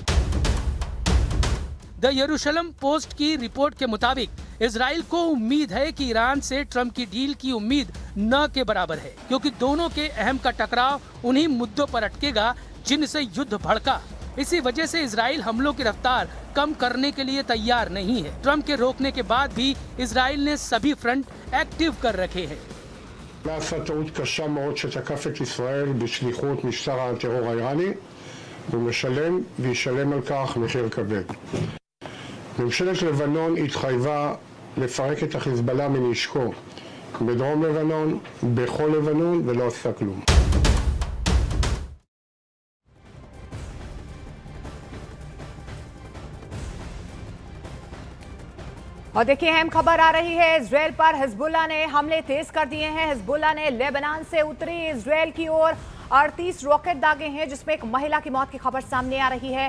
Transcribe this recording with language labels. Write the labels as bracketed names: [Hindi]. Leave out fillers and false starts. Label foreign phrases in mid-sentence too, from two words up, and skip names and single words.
[Hindi] द यरूशलम पोस्ट की रिपोर्ट के मुताबिक इजराइल को उम्मीद है कि ईरान से ट्रंप की डील की उम्मीद न के बराबर है, क्योंकि दोनों के अहम का टकराव उन्हीं मुद्दों पर अटकेगा जिनसे युद्ध भड़का। इसी वजह से इजराइल हमलों की रफ्तार कम करने के लिए तैयार नहीं है। ट्रंप के रोकने के बाद भी इजराइल ने सभी [English] front active [Hindi] कर रखे हैं। [Hebrew] נעשה טעות קשה מאוד שתקף את ישראל בשליחות משטר הטרור האיראני, והוא משלם וישלם על כך מחיר כבד. ממשלת לבנון התחייבה לפרק את החיזבאללה מנשקו בדרום לבנון, בכל לבנון, ולא עשתה כלום. [Hindi] और देखिए, अहम खबर आ रही है। इजराइल पर हिजबुल्लाह ने हमले तेज कर दिए हैं। हिजबुल्लाह ने लेबनान से उत्तरी इजराइल की ओर 38 रॉकेट दागे हैं, जिसमें एक महिला की मौत की खबर सामने आ रही है।